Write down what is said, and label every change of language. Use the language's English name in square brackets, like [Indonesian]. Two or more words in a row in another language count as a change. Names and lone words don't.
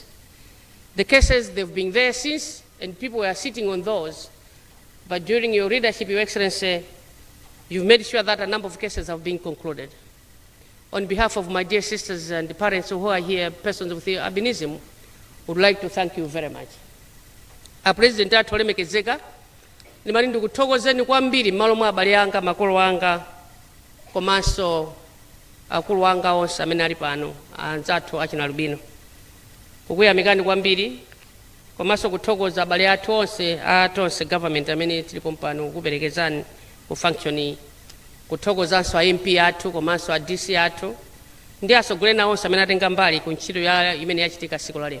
[English] The cases, they've been there since, and people were sitting on those. But during your leadership, Your Excellency, you've made sure that a number of cases have been concluded. On behalf of my dear sisters and the parents who are here, persons with albinism, would like to thank you very much. [Nyanja] President atolemekezeka, nimali ndikuthokozeni kwambiri m'malo mwa abale anga, makolo anga, komanso akulu anga onse amene ali pano, anzathu achina Albino. Kukuyamikani kwambiri, komanso kuthokoza abale athu onse government amene tilipo pano kuperekezani ku function, kuthokozanso a MP athu komanso a DC athu ndi asogolena onse amene atenga mbali ku ntchito imene yachitika siku la lero.